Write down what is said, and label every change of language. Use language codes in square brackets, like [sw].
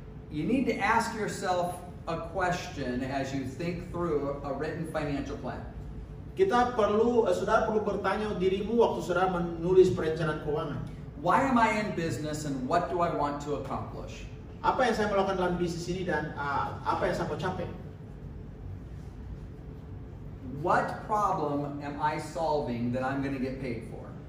[en] You need to ask yourself a question as you think through a written financial plan. [id] Saudara perlu bertanya dirimu waktu saudara menulis perencanaan keuangan. [en] Why am I in business and what do I want to accomplish? [id] Apa yang saya melakukan dalam bisnis ini dan apa yang saya mau capai? [en] What problem am I solving that I'm going to get paid for?